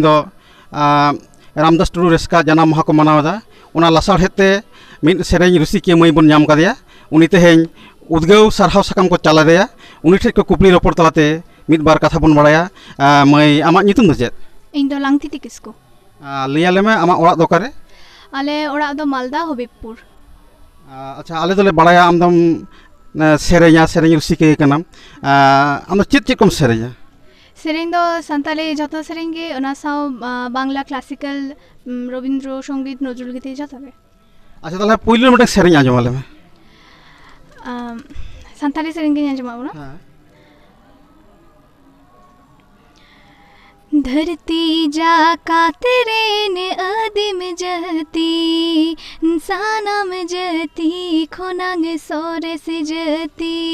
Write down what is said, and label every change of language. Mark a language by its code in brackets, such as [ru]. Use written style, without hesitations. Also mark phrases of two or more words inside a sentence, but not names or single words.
[sat] दो रामदास टुडू रेस्का जनाम माहा को मनावदा उना लासाड़ हेते मिद सेरेंग रुसिकिया मई बन नाम कदिया उनी तेहें उद्गव सारहाव साकाम को चाला देया उनी ठेक को कुपली रपड़ तलाते मिद बार कथा बन बड़ाया मई आमा नितुम दो चेत इन दो लांगतिति किसको लियाले में आमा ओड़ा दोकारे आले ओड़ा दो मालदा हबीबपुर अच्छा आले दोले बड़ाया आमदम सेरेंया सेरेंग रुसिकिया कनाम आम चेत चेत कम सेरेंया सेरेंग दो संताली जतो सेरेंग गे ओना साव बांग्ला क्लासिकल रविंद्र संगीत नजरुल गीत जतो गे अच्छा ताले पहिले मटे सेरेंग आजमाले में संताली सेरेंग गे आजमाओ ना धरती जाका तेरे ने आदिम जती इंसानम जती खोनांग सोरे से जती